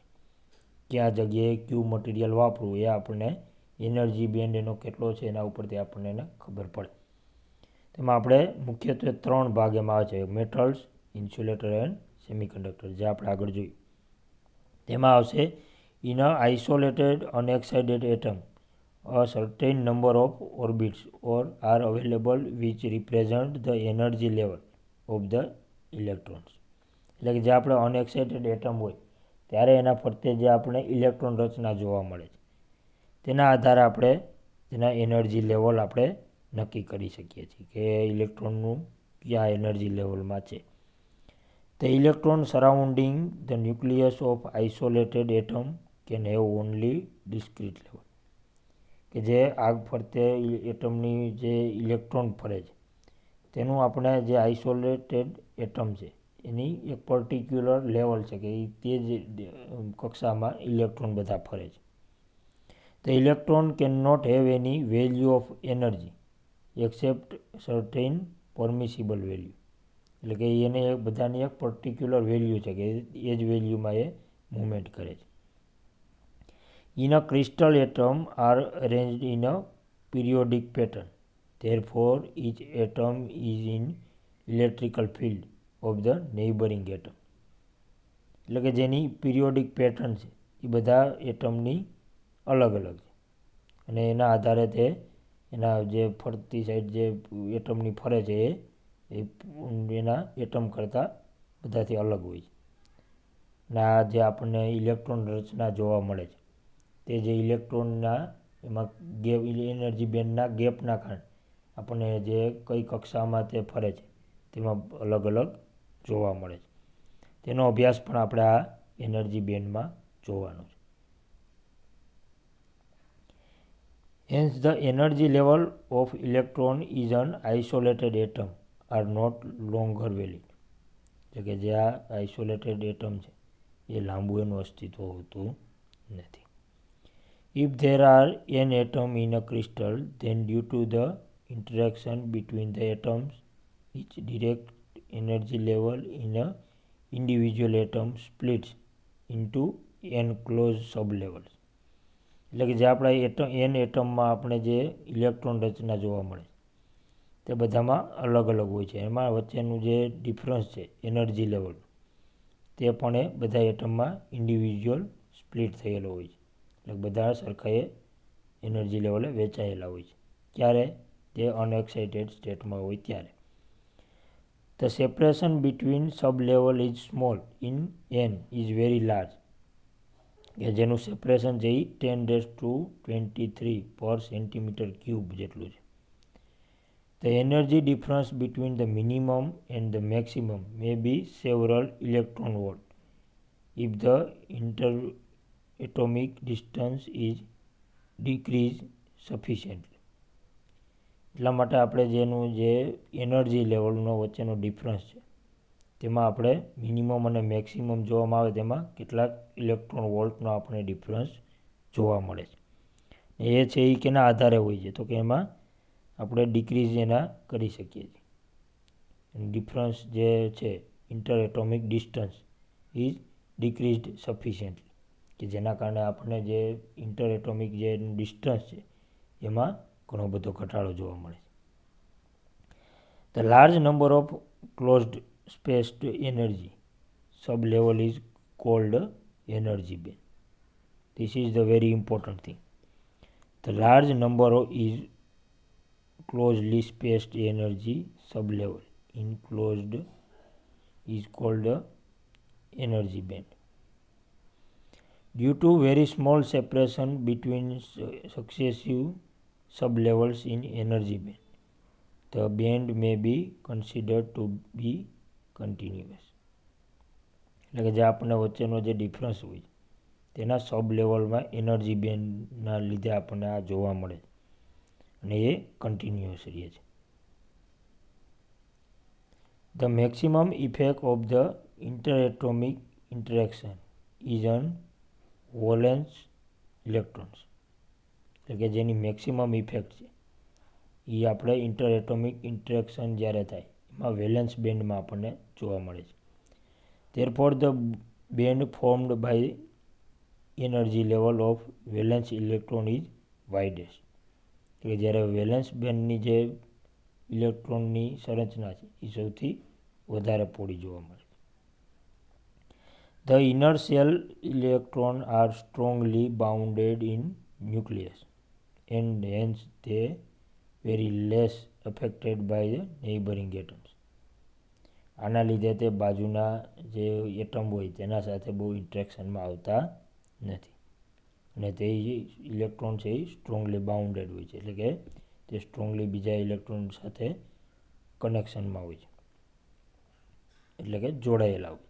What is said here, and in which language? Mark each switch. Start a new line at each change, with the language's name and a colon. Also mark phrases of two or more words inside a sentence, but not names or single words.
Gujarati: કયા જગ્યાએ કયું મટીરિયલ વાપરવું એ આપણને
English: energy band
Gujarati: એનો કેટલો છે એના ઉપરથી આપણને એને ખબર પડે. તેમાં આપણે મુખ્યત્વે 3 ભાગ એમાં આવે છે,
English: metals, insulator and semiconductor,
Gujarati: જે આપણે આગળ જોયું. તેમાં આવશે
English: in a isolated unexcited atom a certain number of orbits or are available which represent the energy level of the electrons.
Gujarati: એટલે કે જે આપણે
English: unexcited atom
Gujarati: હોય ત્યારે એના ફરતે જે આપણે ઇલેક્ટ્રોન રચના જોવા મળે છે તેના આધારે આપણે તેના
English: energy level
Gujarati: આપણે નક્કી કરી શકીએ છીએ કે ઇલેક્ટ્રોનનું કયા એનર્જી લેવલમાં છે.
English: The electron surrounding the nucleus of isolated atom can have only discrete level.
Gujarati: કે જે આગ ફરતે એટમની જે ઇલેક્ટ્રોન ફરે છે તેનું આપણે જે
English: isolated atom
Gujarati: છે એની એક
English: particular level
Gujarati: છે કે તે જ કક્ષામાં ઇલેક્ટ્રોન બધા ફરે છે.
English: The electron cannot have any value of energy except certain permissible value.
Gujarati: એટલે કે એને બધાની એક
English: particular value
Gujarati: છે કે એ જ વેલ્યુમાં એ મૂવમેન્ટ કરે છે.
English: In a crystal atom are arranged in a periodic pattern. Therefore, each atom is in electrical field of the neighboring atom.
Gujarati: એટલે કે જેની
English: periodic pattern
Gujarati: છે એ બધા એટમની અલગ અલગ છે અને એના આધારે તે એના જે ફરતી સાઈડ જે એટમની ફરે છે એ એના એટમ કરતાં બધાથી અલગ હોય છે. અને આ જે આપણને ઇલેક્ટ્રોન રચના જોવા મળે છે તે જે ઇલેક્ટ્રોનના એમાં ગેપ એનર્જી બેન્ડના ગેપના કારણે આપણને જે કઈ કક્ષામાં તે ફરે છે તેમાં અલગ અલગ જોવા મળે છે. તેનો અભ્યાસ પણ આપણે આ એનર્જી બેન્ડમાં જોવાનો છે.
English: Hence, the energy level of electron is an isolated atom are not longer valid.
Gujarati: એટલે કે જે આ
English: isolated atom
Gujarati: છે એ લાંબુ એનું અસ્તિત્વ હોતું નથી.
English: If there are n atom in a crystal, then due to the interaction between the atoms, each direct energy level in a individual atom splits into n closed sublevels.
Gujarati: એટલે કે જે આપણા એન એટમમાં આપણે જે ઇલેક્ટ્રોન રચના જોવા મળે તે બધામાં અલગ અલગ હોય છે. એમાં વચ્ચેનું જે ડિફરન્સ છે
English: energy level
Gujarati: તે પણ એ બધા એટમમાં
English: individual split
Gujarati: થયેલો હોય છે. એટલે બધા સરખાએ એનર્જી લેવલે વેચાયેલા હોય છે. ક્યારે? તે અનએક્સાઇટેડ સ્ટેટમાં હોય ત્યારે.
English: The separation between sub-level is small in n is very large.
Gujarati: કે જેનું સેપરેશન છે એ 10⁻23
English: per centimeter cube
Gujarati: જેટલું છે.
English: The energy difference between the minimum and the maximum may be several electron volt if the interatomic distance is decreased sufficiently.
Gujarati: એટલા માટે આપણે જેનું જે એનર્જી લેવલનો વચ્ચેનો ડિફરન્સ છે તેમાં આપણે મિનિમમ અને મેક્સિમમ જોવામાં આવે તેમાં કેટલાક ઇલેક્ટ્રોન વોલ્ટનો આપણે ડિફરન્સ જોવા મળે છે. એ છે એ કેના આધારે હોય છે તો કે એમાં આપણે ડિક્રીઝ એના કરી શકીએ છીએ. ડિફરન્સ જે છે
English: inter atomic distance is decreased sufficiently
Gujarati: કે જેના કારણે આપણને જે
English: inter atomic
Gujarati: જે ડિસ્ટન્સ છે એમાં ઘણો બધો ઘટાડો જોવા મળે છે.
English: The large number of closed spaced energy sub-level is called energy band. This is the very important thing. The large number is closely spaced energy sub-level enclosed is called energy band. Due to very small separation between successive sub-levels in energy band, the band may be considered to be continuous.
Gujarati: એટલે કે જે આપણને વચ્ચેનો જે ડિફરન્સ હોય તેના સબ લેવલમાં એનર્જી બેન્ડના લીધે આપણને આ જોવા મળે અને એ કન્ટિન્યુઅસ રહે છે.
English: The maximum effect of the interatomic interaction is on valence electrons.
Gujarati: એટલે કે જેની
English: maximum effect
Gujarati: છે એ આપણે
English: interatomic interaction
Gujarati: જ્યારે થાય એમાં વેલેન્સ બેન્ડમાં આપણને જોવા મળે છે.
English: Therefore, the band formed by energy level of valence electron is widest.
Gujarati: કે જ્યારે વેલેન્સ બેન્ડની જે ઇલેક્ટ્રોનની સંરચના છે એ સૌથી વધારે પહોળી જોવા મળે છે.
English: The inner shell electron are strongly bounded in nucleus and hence they very less affected by the neighboring atoms.
Gujarati: આના લીધે તે બાજુના જે એટમ હોય તેના સાથે બહુ ઇન્ટરેક્શનમાં આવતા નથી અને તે ઇલેક્ટ્રોન છે એ
English: strongly bounded
Gujarati: હોય છે, એટલે કે તે સ્ટ્રોંગલી બીજા ઇલેક્ટ્રોન સાથે કનેક્શનમાં હોય છે, એટલે કે જોડાયેલા હોય છે.